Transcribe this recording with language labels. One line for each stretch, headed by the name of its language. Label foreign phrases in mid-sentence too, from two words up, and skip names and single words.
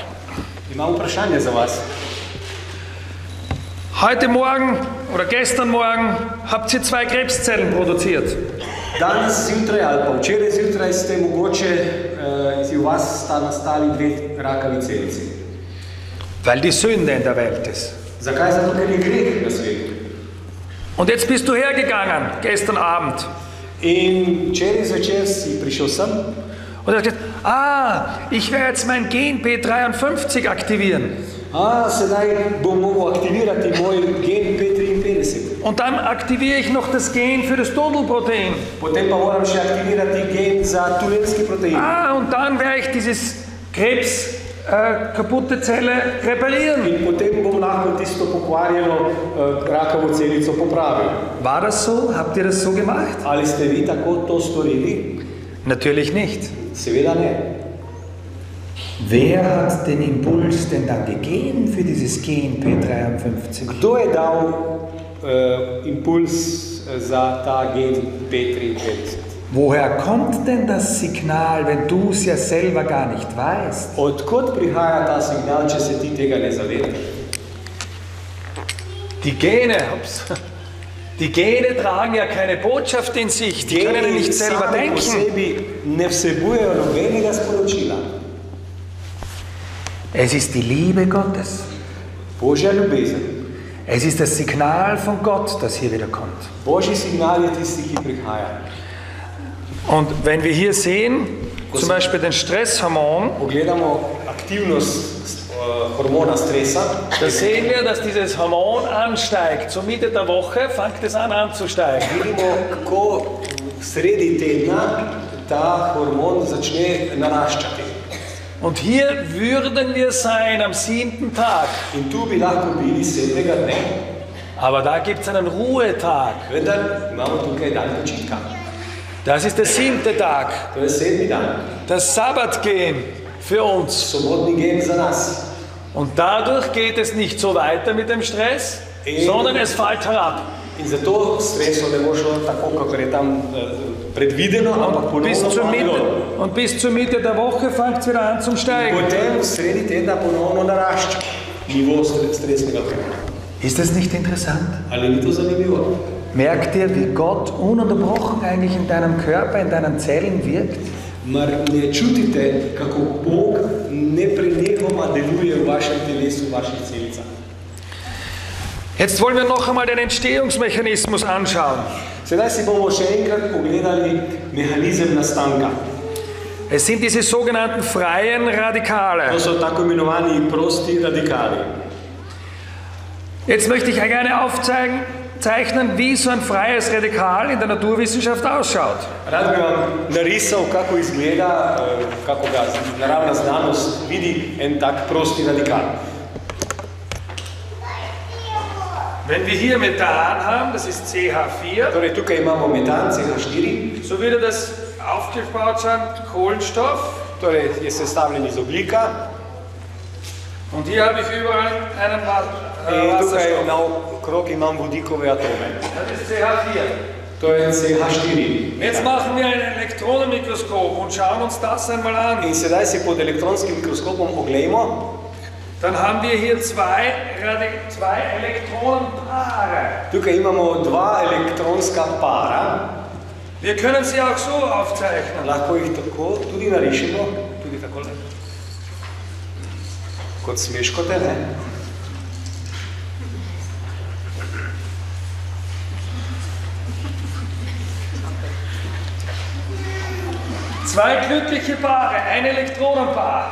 Slovenian: Imam vprašanje za vas.
German: Heute Morgen oder gestern Morgen habt ihr 2 Krebszellen produziert.
Slovenian: Danes zjutraj ali pa včeraj zjutraj ste mogoče v vas sta nastali 2 rakavi celici.
German: Weil die Sünde in der Welt ist.
Slovenian: Zakaj? Zato, ker je greh na svetu.
German: Und jetzt bist du hergegangen, gestern Abend.
Slovenian: In včeraj zvečer si prišel sem
German: Und hast gesagt, ich werde jetzt mein Gen P53 aktivieren.
Slovenian: sedaj bom mogel aktivirati moj gen P53.
German: Und dann aktiviere ich noch das Gen für das Tunnelprotein.
Slovenian: Potem pa moram še aktivirati gen za tunelski protein.
German: Und dann werde ich dieses kaputte Zelle reparieren.
Slovenian: In potem bom lahko tisto pokvarjeno rakavo celico popravil.
German: War das so? Habt ihr das so gemacht?
Slovenian: Ali ste vi tako to storili?
German: Natürlich nicht.
Slovenian: Seveda ne.
German: Wer hat den Impuls denn dann gegeben für dieses Gen P53?
Slovenian: Kdo je dal impuls za ta gen P53?
German: Woher kommt denn das Signal, wenn du es ja selber gar nicht weißt?
Slovenian: Odkot prihaja ta signal, če se ti tega ne zavedaš?
German: Die Gene tragen ja keine Botschaft in sich, die können ja nicht selber
Slovenian: sami po
German: denken.
Slovenian: sebi ne vsebujejo nobenega sporočila.
German: Es ist die Liebe Gottes.
Slovenian: Božja ljubezen,
German: Es ist das Signal von Gott, das hier wieder kommt.
Slovenian: božji signal je tisti, ki prihaja.
German: Und wenn wir hier sehen, zum Beispiel den Stresshormon,
Slovenian: Pogledamo aktivnost hormona stresa.
German: Da sehen wir, dass dieses Hormon ansteigt. Zur Mitte der Woche fängt es an anzusteigen.
Slovenian: Vidimo, kako sredi tedna ta hormon začne naraščati.
German: Und hier würden wir sein am 7. Tag.
Slovenian: In tu bi lahko bili 7. dne.
German: Aber da gibt es einen Ruhetag.
Slovenian: Vendar imamo tukaj dan počitka.
German: Das ist der 7. Tag.
Slovenian: To je 7. dan.
German: Das Sabbatgehen für uns.
Slovenian: Sobotni gen za nas.
German: Und dadurch geht es nicht so weiter mit dem Stress, sondern es fällt herab.
Slovenian: In zato streso ne bo šlo tako, kakor je tam predvideno, ampak ponovno
German: Und bis zur Mitte der Woche fängt es wieder an zum Steigen.
Slovenian: Potem sredi tedna ponovno narašča nivo stresnega hormona.
German: Ist das nicht interessant?
Slovenian: Ali ni to zanimivo?
German: Merkt ihr, wie Gott ununterbrochen eigentlich in deinem Körper, in deinen Zellen wirkt?
Slovenian: Mar ne čutite, kako Bog neprenehoma deluje v vašem telesu, v vaših celicah?
German: Jetzt wollen wir noch einmal den Entstehungsmechanismus anschauen.
Slovenian: Sedaj si bomo še enkrat pogledali mehanizem nastanka.
German: Es sind diese sogenannten freien Radikale.
Slovenian: To so tako imenovani prosti radikali.
German: Jetzt möchte ich gerne aufzeichnen, wie so ein freies Radikal in der Naturwissenschaft ausschaut.
Slovenian: Rad bi vam narisal, kako izgleda, kako ga naravna znanost vidi en tak prosti radikal.
German: Wenn wir hier Methan haben, das ist CH4,
Slovenian: Torej, tukaj imamo metan, CH4,
German: so würde das aufgebaut sein, Kohlenstoff.
Slovenian: torej je sestavljen iz ogljika.
German: Und hier habe ich überall einen
Slovenian: In tukaj
German: Wasserstoff.
Slovenian: naokrog imam vodikove atome.
German: Das ist CH4.
Slovenian: To je CH4.
German: Jetzt machen wir ein Elektronenmikroskop und schauen uns das einmal an.
Slovenian: In sedaj si pod elektronskim mikroskopom oglejmo.
German: Dann haben wir hier zwei Elektronenpaare.
Slovenian: Tukaj imamo dva elektronska para.
German: Wir können sie auch so aufzeichnen.
Slovenian: Lahko jih tako tudi narišemo, tudi takole. Kot smeškote, ne?
German: Zwei glückliche Paare, ein Elektronenpaar.